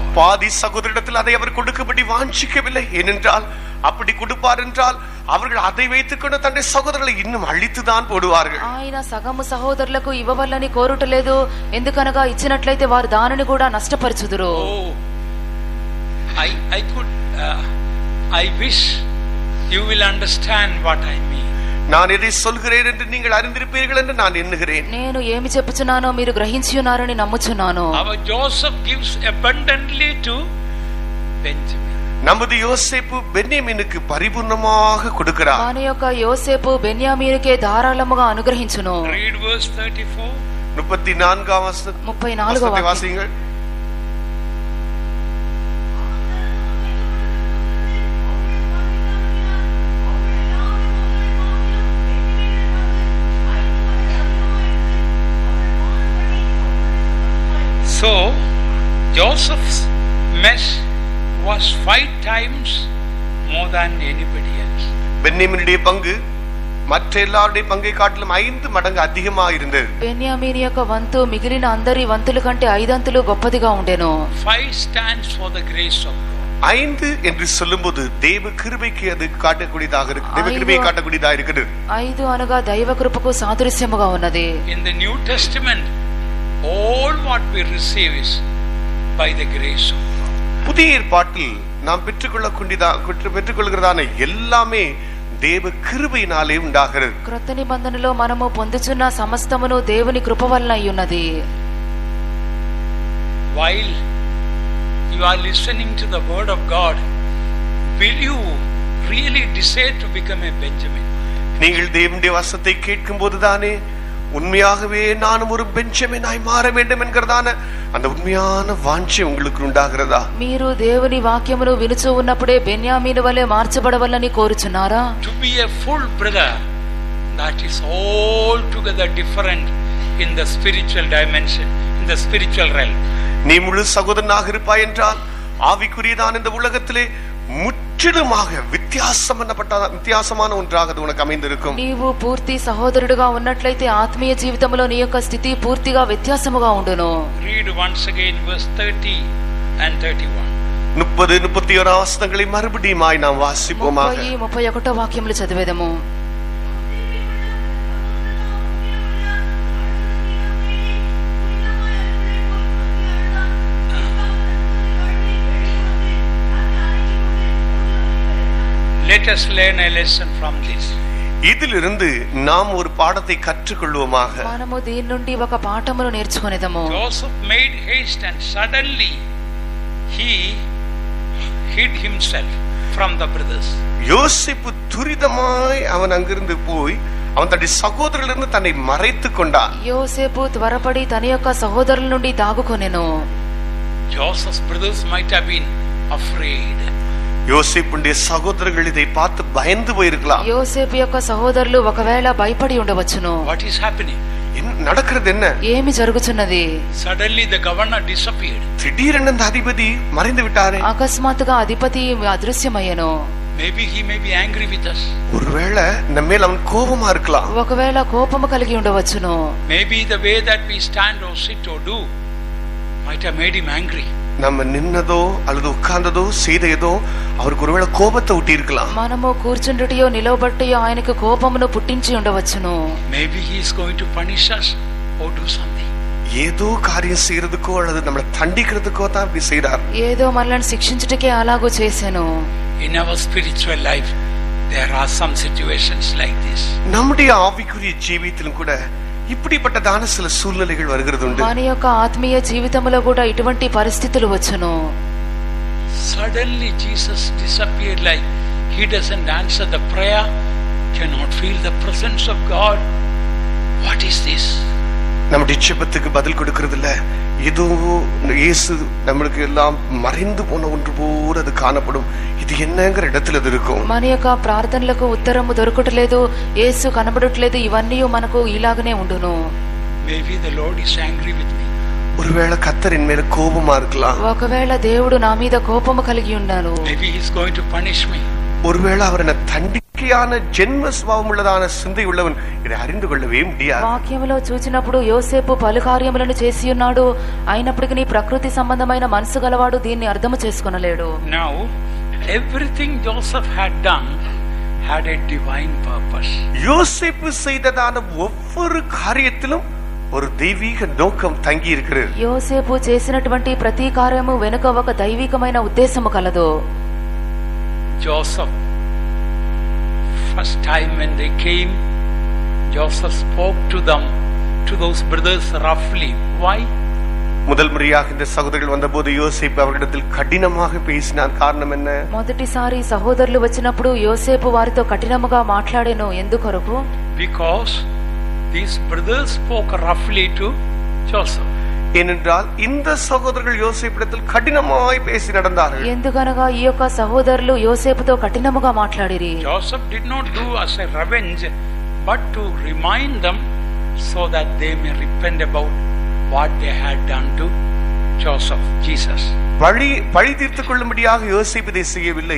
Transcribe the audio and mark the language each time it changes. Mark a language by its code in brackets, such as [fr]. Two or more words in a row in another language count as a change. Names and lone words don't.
[ta] பாதி சகோதரிடத்தில் அதை அவர் கொடுக்கும்படி வாஞ்சிக்கவில்லை. ஏனென்றால் அப்படி கொடுப்பார் என்றால் அவர்கள் அதை வைத்துக்கொண்டு தன்னுடைய சகோதரர்களை இன்னும் அழித்துதான் போடுவார்கள். [te] ఆయన సగము సహోదరులకు ఇవ్వవల్లని కోరుటలేదు, ఎందుకనగా ఇచ్చినట్లయితే వారు దానిని కూడా నష్టపరచుదురు. [en] I wish you will understand what I mean. [ta] நான் எதை சொல்கிறேன் என்று நீங்கள் அறிந்திருப்பீர்கள் என்று நான் எண்ணுகிறேன். [te] నేను ఏమి చెప్పుచున్నానో మీరు గ్రహించి ఉన్నారని నమ్ముచున్నాను. [en] Our Joseph gives abundantly to Benjamin. [ta] நமது யோசேப்பு பென்யமீனுக்கு பரிபூர்ணமாக கொடுக்கிறார். [te] మన యొక్క యోసేపు బెన్యామీనుకే ధారాళముగా అనుగ్రహించును. [en] Read verse 34. [ta] 34వ வசனம் வாசிங்கள். [en] So Joseph's mess was 5 times more than anybody else. [ta] பென்யமீனுடைய பங்கு மற்ற எல்லாருடைய பங்கை காட்டிலும் 5 மடங்கு அதிகமாக இருந்தது. [te] బెన్యామీను యొక్క వంతు మిగిలిన అందరి వంతుల కంటే 5 అంతులు గొప్పదిగా ఉండెను. [en] 5 stands for the grace of God. [ta] 5 என்று சொல்லும்போது தேவ கிருபைக்கு அது காட்டக்கூடியதாக இருக்கு. தேவ கிருபையை காட்டக்கூடியதாக இருக்குது. [te] 5 అనగా దైవ కృపకు సాదృశ్యముగా ఉన్నది. [en] In the New Testament, all what we receive is by the grace of God. [ta] புதிய ஏற்பாட்டில் நாம் பெற்றுக்கொள்கிறதான எல்லாமே தேவ கிருபையினாலே ఉండాகிறது. [te] క్రొత్త నిబంధనలో మనము పొందుచున్న సమస్తమును దేవుని కృప వలన అయ్యున్నది. [en] While you are listening to the word of God, will you really decide to become a Benjamin? [ta] நீங்கள் தேவனுடைய வசனத்தை கேட்கும் போதுதானே உண்மையாகவே நானும் ஒரு பெஞ்சமினாய் மாற வேண்டும் என்கிறதான அந்த உண்மையான வாஞ்சை உங்களுக்கு உண்டாகிறதா? [te] మీరు దేవుని వాక్యమును వినుచు ఉన్నప్పుడే బెన్యామీను వలె మార్చబడవలని కోరుచున్నారా? [en] To be a full brother, that is all together different in the spiritual dimension, in the spiritual realm. [ta] நீ முழு சகோதரனாக இருப்பாய் என்றால் ஆவிக்குரியதான இந்த உலகத்திலே முற்றிலுமாக வித்தியாசமான ஒன்றாக அது உனக்கு அமைந்திருக்கும். [te] నీవు పూర్తి సహోదరుడుగా ఉన్నట్లయితే ఆత్మీయ జీవితంలో నీ యొక్క స్థితి పూర్తిగా వ్యత్యాసముగా ఉండును. [en] Read once again verse 30 and 31. [ta] 30-31 వచనங்களை மறுபடியுமாய் நாம் வாசிப்போமாக. [te] 30-31 వాక్యములు చదివేదము. [en] Let us learn a lesson from this. [ta] இதிலிருந்து நாம் ஒரு பாடத்தை கற்றுக்கொள்வோமாக. [te] మనము దీని నుండి ఒక పాఠమును నేర్చుకొనేదము. [en] Joseph made haste and suddenly he hid himself from the brothers. [ta] யோசேப்பு துரிதமாய் அவன் அங்கிருந்து போய் அவன் தன்னுடைய சகோதரர்களிருந்து தன்னை மறைத்துக் கொண்டான். [te] యోసేపు త్వరపడి తన యొక్క సహోదరుల నుండి దాగుకొనెను. [en] Joseph's brothers might have been afraid. [ta] யோசேப்புடைய சகோதரர்கள் இதை பார்த்து பயந்து போயிருக்கலாம். [te] యోసేపు యొక్క సహోదరులు ఒకవేళ భయపడి ఉండవచ్చును. [en] What is happening? [ta] நடக்கிறது என்ன? [te] ఏమి జరుగుచున్నది? [en] Suddenly the governor disappeared. [ta] திடீரென அந்த அதிபதி மறைந்து விட்டாரே. [te] అకస్మాత్తుగా అధిపతి అదృశ్యమయ్యను. [en] Maybe he may be angry with us. [ta] ஒருவேளை நம்மேல் அவன் கோபமா இருக்கலாம். [te] ఒకవేళ కోపము కలిగి ఉండవచ్చును. [en] Maybe the way that we stand or sit or do might have made him angry. [ta] நம்ம நின்னதோ அல்லது உட்கார்ந்ததோ செய்ததோ அவருக்கு ஒருவேளை கோபத்தை ஊட்டி இருக்கலாம். [te] మనము కూర్చుండుటయో నిలవబట్టయో ఆయనకు కోపమును పుట్టించి ఉండవచ్చును. [en] Maybe he is going to punish us or do something. [ta] ஏதோ காரியம் செய்யறதுக்கோ அல்லது நம்மளை தண்டிக்கிறதுக்கோ தான் இப்படி செய்றார். [te] ఏదో మనల్ని శిక్షించుటకే అలాగూ చేసెను. [en] In our spiritual life there are some situations like this. [ta] நம்முடைய ஆவிக்குரிய ஜீவியத்திலும் கூட இப்படிப்பட்டதான சில சூழ்நிலைகள் வருகிறது உண்டு. [te] మన యొక్క ఆత్మీయ జీవితంలో కూడా ఇటువంటి పరిస్థితులు వచ్చును. [en] Suddenly Jesus disappeared, like he doesn't answer the prayer, cannot feel the presence of God. What is this? [ta] நம்முடைய ஜெபத்துக்கு பதில் கொடுக்கிறது இல்ல, ஏதோ இயேசு நம்மளுக்கு எல்லாம் மறைந்து போன ஒன்று போல அது காணப்படும். இது என்னங்கிற இடத்துல அது இருக்கும். [te] మన యొక్క ప్రార్థనలకు ఉత్తరము దొరకట్లేదు, యేసు కనబడట్లేదు, ఇవన్నీ మనకు ఇలాగనే ఉండును. [en] Maybe the Lord is angry with me. [ta] ஒருவேளை கர்த்தர் என் மேல கோபமா இருக்கலாம். [te] ఒకవేళ దేవుడు నా మీద కోపము కలిగి ఉన్నాడు. [en] Maybe he is going to punish me. [ta] ஒருவேளை அவர் என்ன தண்டிக்கையான ஜென்ம ஸ்வபாவம் உள்ளதான சிந்தை உள்ளவன் இதை அறிந்து கொள்ளவே முடியாது. [te] వాక్యములో చూచినప్పుడు యోసేపు పలు కార్యములను చేసి ఉన్నాడు, అయినప్పటికీ ప్రకృతి సంబంధమైన మనసు గలవాడు దీన్ని అర్థం చేసుకొనలేడు. [en] Now everything Joseph had done had a divine purpose. [ta] யோசேப்பு செய்ததான ஒவ்வொரு காரியத்திலும் ஒரு தெய்வீக நோக்கம் தங்கி இருக்கிறது. [te] యోసేపు చేసినటువంటి ప్రతి కార్యము వెనుక ఒక దైవికమైన ఉద్దేశము కలదు. [en] Joseph, first time when they came, Joseph spoke to them, to those brothers roughly. Why? [ta] முதல் முறையாக இந்த சகோதரர்கள் வந்தபோது யோசேப்பு அவர்களிடத்தில் கடினமாக பேசினார். காரணம் என்ன? [te] మొదటిసారి సహోదరులు వచ్చినప్పుడు యోసేపు వారితో కఠినముగా మాట్లాడెను. ఎందుకొరకు? [en] Because these brothers spoke roughly to Joseph. [ta] ஏனென்றால் இந்த சகோதரர்கள் யோசேப்பிடத்தில் கடினமாய் பேசி நடந்தார்கள். [te] ఎందుకనగా ఈ యొక్క సహోదరులు యోసేపుతో కఠినముగా మాట్లాడిరి. [en] Joseph did not do as a revenge, but to remind them so that they may repent about what they had done to Joseph, Jesus. [ta] பழி தீர்த்துக் கொள்ளும்படியாக யோசேப்பு இதை செய்யவில்லை.